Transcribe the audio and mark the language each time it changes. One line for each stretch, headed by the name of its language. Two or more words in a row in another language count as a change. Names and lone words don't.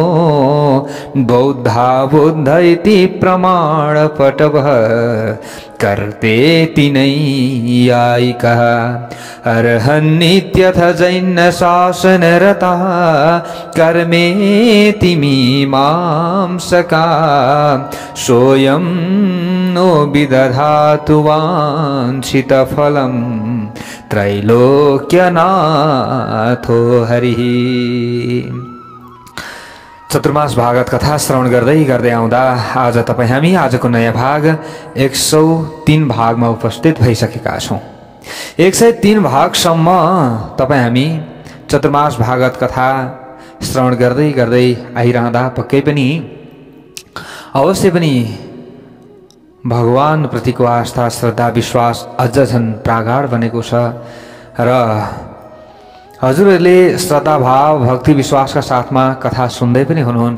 Sanskrit: बौद्धा बुद्ध इति प्रमाणपटवः कर्तेति नैयायिकः अर्हन्नित्यथ जैनशासनरतः कर्मेति मीमांसका सोऽयं नो विदधातु वाञ्छितफलं त्रैलोक्यनाथो हरिः।
Nepali: चतुर्मास भागवत कथा श्रवण गर्दै आउँदा आज हामी आजको नयाँ भाग 103 भागमा उपस्थित भइसकेका छौं। 103 भागसम्म हामी चतुर्मास भागवत कथा श्रवण गर्दै आइरहँदा पक्कै पनि अवश्य पनि भगवान प्रतिको आस्था श्रद्धा विश्वास अझ झन् प्रागाढ बनेको छ र हजुरहरूले श्रद्धा भाव भक्ति विश्वासका साथमा कथा सुन्दै पनि हुनुहुन्छ।